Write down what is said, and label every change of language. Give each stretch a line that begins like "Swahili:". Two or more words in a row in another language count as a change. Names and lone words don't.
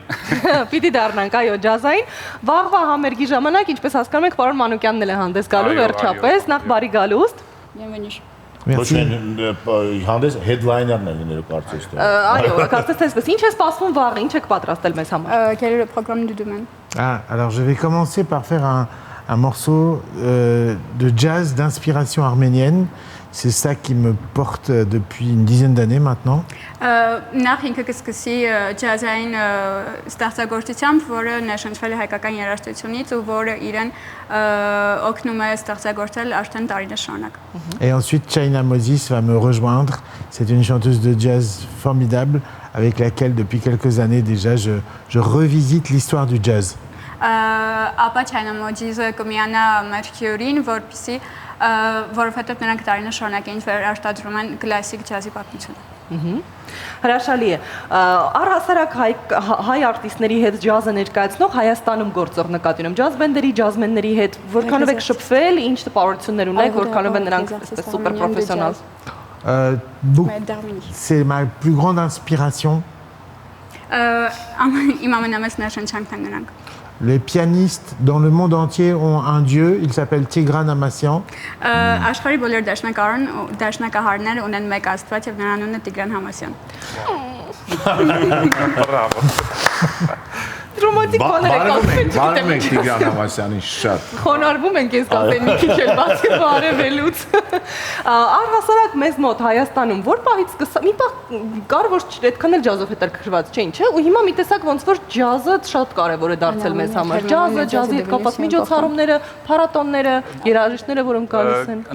Armenian: Պիտի դառնանք, այո, ջազային։ Վաղվա համերգի ժամանակ, ինչպես հասկանում եք, պարոն Մանուկյանն էլ է հանդես գալու վերջապես, նախ բարի գալուստ։ Հանդես headliner-ն է լինելու կարծես թե։ Այո, կարծես թե այսպես, ինչ է սպասվում վաղը, ինչ եք պատրաստել մեզ համար։
French: Quel est le programme du domaine? Alors je vais commencer par faire un morceau de jazz d'inspiration arménienne. C'est ça qui me porte depuis une dizaine d'années maintenant.
Armenian: Նախ ինքը կսկսի ջազային ստեղծագործությամբ, որը ներշնչվել է հայկական երաժշտությունից ու որը իրեն օգնում է ստեղծագործել արդեն տարիներ շարունակ։
French: Et ensuite China Moses va me rejoindre. C'est une chanteuse de jazz formidable avec laquelle depuis quelques années déjà je revisite l'histoire du jazz.
Armenian: Ապա China Moses-ը կմիանա մեր քյուրին, որովհետև նրանք տարիներ շարունակ էին վերարտադրում են կլասիկ ջազի պատմությունը։ Հրաշալի է։ Առհասարակ հայ արտիստների հետ ջազը ներկայացնող Հայաստանում գործող նկատի ունեմ, ջազ բենդերի, ջազմենների հետ, որքանով եք շփվել, ինչ տպավորություններ ունեք, որքանով են նրանք այսպես սուպեր պրոֆեսիոնալ։
French: C'est ma plus grande inspiration.
Armenian: Իմ ամենամեծ ներշնչանքն են նրանք։
French: Les pianistes dans le monde entier ont un dieu, il s'appelle Tigran Amassian.
Armenian: Աշխարհի բոլոր դաշնակահարները ունեն մեկ աստված եւ նրա անունը Տիգրան Համասյան։ Բրավո։ Ռոմանտիկ բաներ եք ասում։ Բարև եք Տիգրան Համասյանին շատ։ Խոնարհվում ենք ես կասեմ մի քիչ էլ բացի բարևելուց։ Առհասարակ մեզ մոտ Հայաստանում որ պահից սկսա, մի պահ կար որ այդքան էլ ջազով հետաքրքրված չէին, չէ՞, ու հիմա մի տեսակ ոնց որ ջազը շատ կարևոր է դարձել մեզ համար։ Ջազը, ջազի հետ կապված միջոցառումները, փառատոնները, երաժիշտները, որոնք գալիս են։